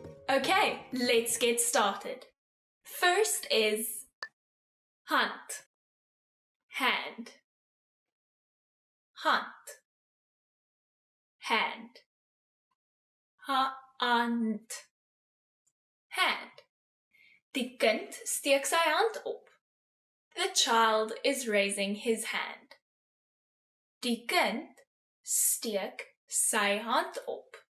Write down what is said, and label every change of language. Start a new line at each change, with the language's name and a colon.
English: Okay, let's get started. First is hand, hand, hand, hand, hand, hand.
Afrikaans: Die kind steek sy hand op.
English: The child is raising his hand.
Afrikaans: Die kind steek sy hand op.